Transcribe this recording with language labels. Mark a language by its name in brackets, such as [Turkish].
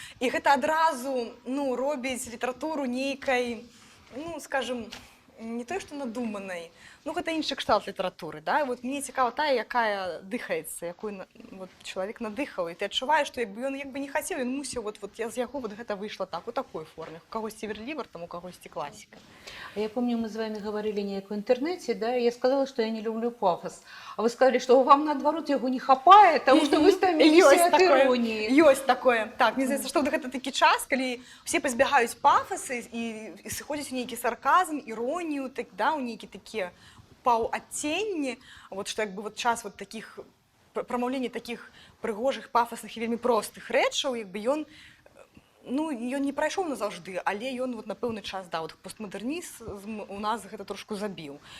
[Belarusian] І гэта адразу, ну, робіць літаратуру нейкай, ну, скажем, не той, што надуманай, ну, гэта іншы кшталт літаратуры, да? Вот мне цікава тая, якая дыхаецца, якую вот, чалавек надыхаў, і ты адчуваеш, што ён як бы не хацеў, ён мусіў, вот я з яго вот гэта выйшла так, у такой форме, у кагосьці верлівар, там у кагосьці класіка. [Russian] Я помню, мы с вами говорили неяк в интернете, да, и я сказала, что я не люблю пафос. А вы сказали, что вам, наоборот, его не хапает, потому что вы стаміліся от іроніі. [Belarusian] Ёсць такое. Так, мне здаецца, што гэта такі час, калі ўсе пазбягаюць пафасы і сыходзяць у нейкі сарказм, іронію, так, да, у нейкі такія паўадценні, вот што як бы вот час вот таких прамаўлення таких прыгожых, пафасных і вельмі простых рэчаў, як бы ён, ну, ён не прайшоў назаўжды, але ён вот на пэўны час, да, вот постмадэрнізм у нас гэта трошку забіў.